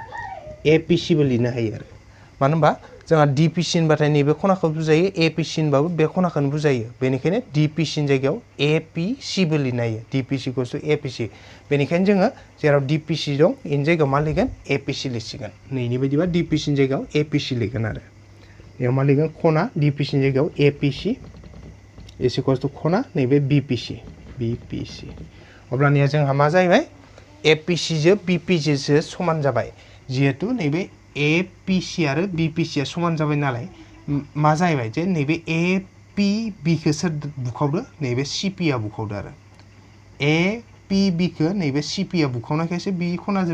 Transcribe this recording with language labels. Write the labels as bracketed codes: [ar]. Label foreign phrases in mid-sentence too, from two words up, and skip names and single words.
[brx] आरो मानो होनबा जोंहा DPC होनबाथाय नैबे खनाखौ बुजायो APC होनबाबो बे खनाखौनो बुजायो बेनिखायनो DPC नि जायगायाव APC बो लिरनो हायो DPC [en] equals to [brx] APC बेनिखायनो जोङो जेराव DPC दं इनि जायगायाव मा लिरगोन APC लिरसिगोन नैनि बायदिबा DPC नि जायगायाव APC लिरगोन आरो बेयाव मा लिरगोन खना DPC नि जायगायाव APC [en] is equals to [brx] खना नैबे BPC अब्लानिया जोंहा मा जाहैबाय APC जो BPC जो समान जाबाय जिहेतु नैबे APC आरो BPC आ समान जाबाय नालाय मा जाहैबाय जे नैबे APB खौ सोर बुखावदो नैबे CP आ बुखावदो आरो APB खौ नैबे CP आ बुखावनायखायसो बे खनाजों